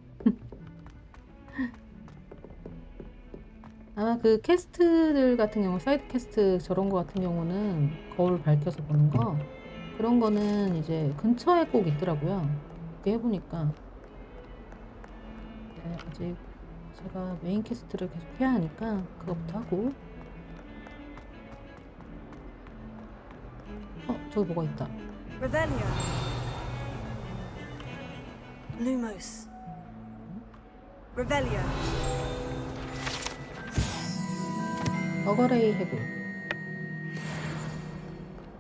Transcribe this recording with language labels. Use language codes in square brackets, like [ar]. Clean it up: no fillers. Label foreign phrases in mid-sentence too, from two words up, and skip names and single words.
[ko] 아마 그 캐스트들 같은 경우, 사이드 캐스트 저런 거 같은 경우는 거울 밝혀서 보는 거, 그런 거는 이제 근처에 꼭 있더라고요. 그렇게 해보니까. 네, 아직 제가 메인 캐스트를 계속 해야 하니까 그거부터 하고. 저기 뭐가 있다. [la] Revelio. Lumos. Revelio. [ko] 어거레이 해골.